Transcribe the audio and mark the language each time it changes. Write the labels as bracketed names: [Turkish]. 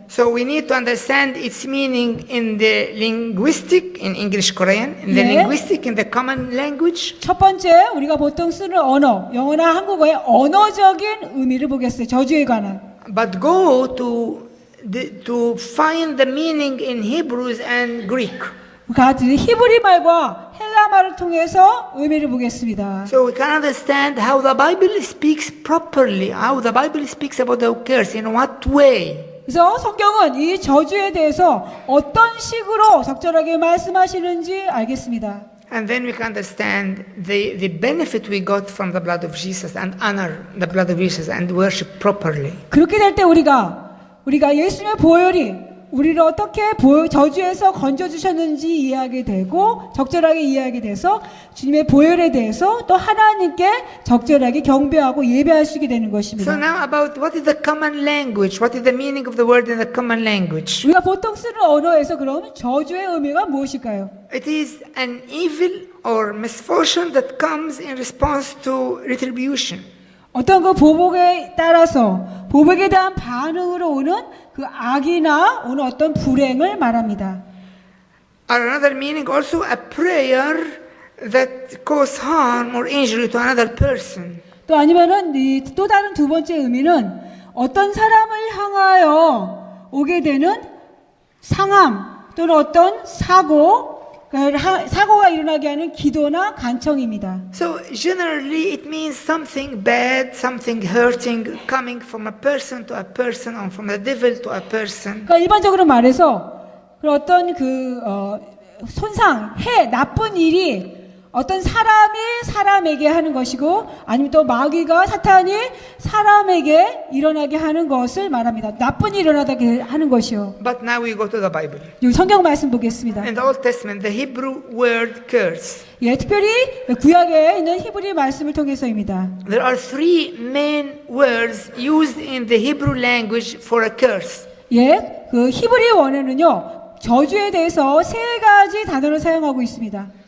[English] So we need to understand its meaning in the linguistic, in English Korean, in the [Korean] 예. [English] linguistic, in the common language. [Korean] 첫 번째, 우리가 보통 쓰는 언어, 영어나 한국어의 언어적인 의미를 보겠어요. 저주에 관한. [English] But go to find the meaning in Hebrews and Greek. [Korean] 같은 히브리 말과 헬라 말을 통해서 의미를 보겠습니다. [English] So we can understand how the Bible speaks properly, how the Bible speaks about the curse, in what way. [Korean] 그래서 성경은 이 저주에 대해서 어떤 식으로 적절하게 말씀하시는지 알겠습니다. [English] And then we can understand the benefit we got from the blood of Jesus and honor the blood of Jesus and worship properly. [Korean] 그렇게 될 때 우리가 예수님의 보혈이 우리를 어떻게 저주에서 건져주셨는지 이해하게 되고 적절하게 이해하게 돼서 주님의 보혈에 대해서 또 하나님께 적절하게 경배하고 예배할 수 있게 되는 [English] So [Korean] 것입니다. [English] now about what is the common language? What is the meaning of the word in the common language? [Korean] 우리가 보통 쓰는 언어에서 그럼 저주의 의미가 무엇일까요? [English] It is an evil or misfortune that comes in response to retribution. [Korean] 어떤 그 보복에 따라서 보복에 대한 반응으로 오는 그 악이나 오는 어떤 불행을 말합니다. [English] Or another meaning also a prayer that cause harm or injury to another person. [Korean] 또 아니면은 또 다른 두 번째 의미는 어떤 사람을 향하여 오게 되는 상함 또는 어떤 사고가 일어나게 하는 기도나 간청입니다. [English] So generally it means something bad, something hurting coming from a person to a person or from the devil to a person. [Korean] 그러니까 일반적으로 말해서 그 어떤 손상, 나쁜 일이 어떤 사람이 사람에게 하는 것이고 아니면 또 마귀가 사탄이 사람에게 일어나게 하는 것을 말합니다. 나쁜 일이 일어나게 하는 것이요. [English] But now we go to the Bible. [Korean] 여기 성경 말씀 보겠습니다. [English] In the Old Testament, the Hebrew word curse. [Korean] 예, 특별히 구약에 있는 히브리 말씀을 통해서입니다. [English] There are three main words used in the Hebrew language for a curse. [Korean] 예, 그 히브리 원어는요 저주에 대해서 세 가지 단어를 사용하고 있습니다.